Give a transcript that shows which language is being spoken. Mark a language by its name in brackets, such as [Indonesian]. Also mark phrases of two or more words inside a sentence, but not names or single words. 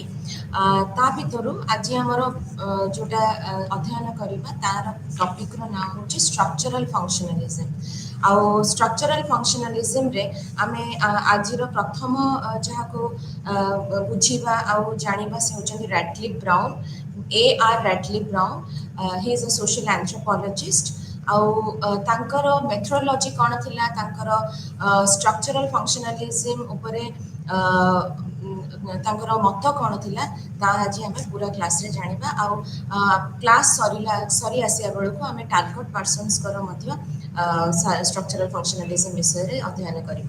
[Odia] ତା ଭିତରୁ ଆଜି ଆମର ଯୋଉଟା ଅଧ୍ୟୟନ କରିବା ତାର ଟପିକ୍ର ନାଁ ହେଉଛି [English] structural functionalism. [Odia] ଆଉ [English] structural functionalismରେ [Odia] ଆମେ ଆଜିର ପ୍ରଥମ ଯାହାକୁ ବୁଝିବା ଆଉ ଜାଣିବା ସେ ହେଉଛନ୍ତି ରାଡକ୍ଲିଫ୍ ବ୍ରାଉନ୍। A.R. ରାଡକ୍ଲିଫ୍ ବ୍ରାଉନ୍, [English] he is a social anthropologist। [Odia] ଆଉ ତାଙ୍କର ମେଥୋଡୋଲୋଜି କ'ଣ ଥିଲା, ତାଙ୍କର [English] structural functionalism [Odia] ଉପରେ ତାଙ୍କର ମତ କ'ଣ ଥିଲା, ତାହା ଆଜି ଆମେ ପୁରା କ୍ଲାସ୍ରେ ଜାଣିବା। ଆଉ କ୍ଲାସ୍ ସରି ଆସିବା ବେଳକୁ ଆମେ [English] target personsଙ୍କର [Odia] ମଧ୍ୟ [English] structural functionalism [Odia] ବିଷୟରେ ଅଧ୍ୟୟନ କରିବା।